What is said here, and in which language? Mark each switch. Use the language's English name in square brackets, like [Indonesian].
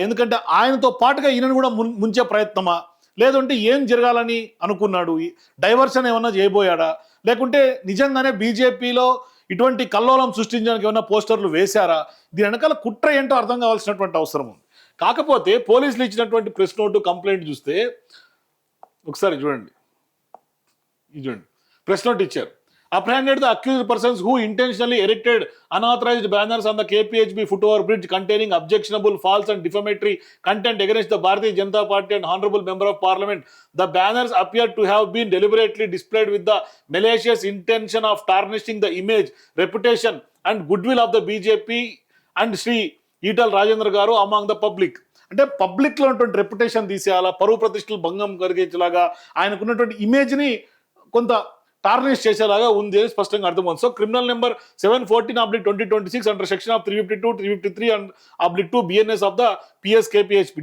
[Telugu] ఎందుకంటే ఆయనతో పాటుగా ఈయనను కూడా ముంచే ప్రయత్నమా, లేదంటే ఏం జరగాలని అనుకున్నాడు, డైవర్షన్ ఏమన్నా చేయబోయాడా, లేకుంటే నిజంగానే బీజేపీలో ఇటువంటి కల్లోలం సృష్టించడానికి ఏమన్నా పోస్టర్లు వేశారా? దీని వెనకాల కుట్ర ఏంటో అర్థం కావాల్సినటువంటి అవసరం ఉంది. కాకపోతే పోలీసులు ఇచ్చినటువంటి ప్రెస్ నోటు కంప్లైంట్ చూస్తే ఒకసారి చూడండి, ప్రెస్ నోట్ ఇచ్చారు. [English] Apprehended the accused persons who intentionally erected unauthorized banners on the KPHB foot-over bridge containing objectionable, false and defamatory content against the Bharatiya Janata Party and Honorable Member of Parliament. The banners appear to have been deliberately displayed with the malicious intention of tarnishing the image, reputation and goodwill of the BJP and Sri Etal Rajendra Garu among the public. [Telugu] అంటే పబ్లిక్లో ఉన్నటువంటి reputation తీసేయాలా, పరువు ప్రతిష్టలు భంగం కలిగించేలాగా, ఆయనకున్నటువంటి ఇమేజ్ని కొంత tarnish చేసేలాగా ఉంది అని స్పష్టంగా అర్థమవుతుంది. [English] So criminal number 714/2026 under section of 352, 353 and /2 BNS of the PSKPHP.